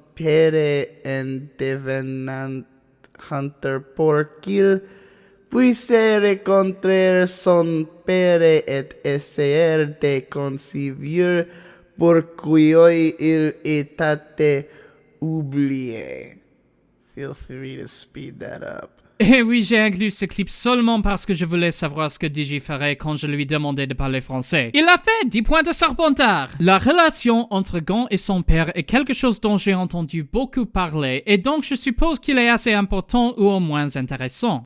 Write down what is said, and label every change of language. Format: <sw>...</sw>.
<fr>père en devenant hunter pour qu'il puisse rencontrer son père et essayer de concevoir pourquoi il était oublié.</fr> <en>Feel free to speed that up.</en> <fr>Et oui, j'ai inclus ce clip seulement parce que je voulais savoir ce que DJ ferait quand je lui demandais de parler français. Il l'a fait, 10 points de Serpentard. La relation entre Gon et son père est quelque chose dont j'ai entendu beaucoup parler, et donc je suppose qu'il est assez important ou au moins intéressant.</fr>